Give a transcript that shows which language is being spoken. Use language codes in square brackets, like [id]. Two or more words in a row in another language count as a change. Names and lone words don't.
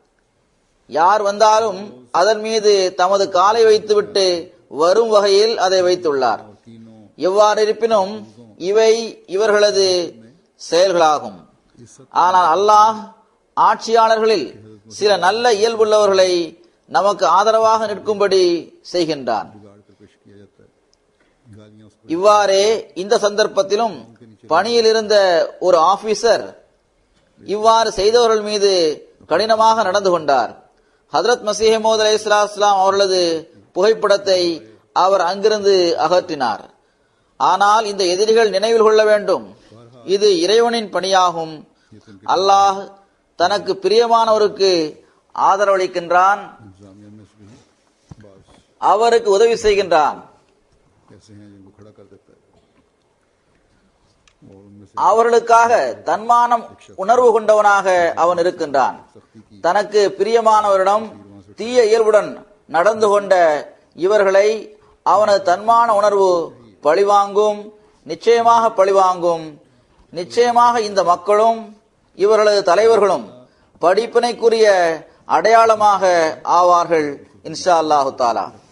[ta] யார் வந்தாலும் அதன் மீது தமது காலை வைத்துவிட்டு வரும் வகையில் அதை வைத்துள்ளார். எவ்வாறு இருப்பினும் இவை இவர்களது செயல்களாகும். ஆனால் அல்லாஹ் ஆட்சியாளர்களில் சில நல்ல இயல்புள்ளவர்களை நமக்கு ஆதரவாக நிற்கும்படி செய்கின்றான். [hi] बिगाड़ कर पेश किया जाता है। गालियां उस [ta] இவ்வாறே இந்த சந்தர்ப்பத்திலும் பணியில் இருந்த ஒரு ஆபீசர் இவ்வாறு செய்தவர்கள் மீது கடினமாக நடந்து கொண்டார். ஹதரத் மசீஹ் மௌஊத் அலைஹிஸ்ஸலாம் அவர்களது புகைப்படத்தை அவர் அங்கிருந்து அகற்றினார். ஆனால் இந்த எதிரிகள் நினைவில் கொள்ள வேண்டும், இது இறைவனின் பணியாகும். அல்லாஹ் தனக்கு பிரியமானவருக்கு ஆதரவளிக்கின்றான், [hi] इंतजामिया में से भी बाज [ta] அவருக்கு உதவி செய்கின்றான். [hi] ऐसे हैं जिनको खड़ा कर देता है और उनमें से [ta] அவர்களுக்காக தன்மானம் உணர்வு கொண்டவனாக அவன் இருக்கின்றான். தனக்கு பிரியமானவரிடம் தீய இயல்புடன் நடந்து கொண்ட இவர்களை அவனது தன்மான உணர்வு பழிவாங்கும், நிச்சயமாக பழிவாங்கும். நிச்சயமாக இந்த மக்களும் இவர்களது தலைவர்களும் படிப்பினைக்குரிய அடையாளமாக ஆவார்கள் [ar] إن شاء الله تعالى.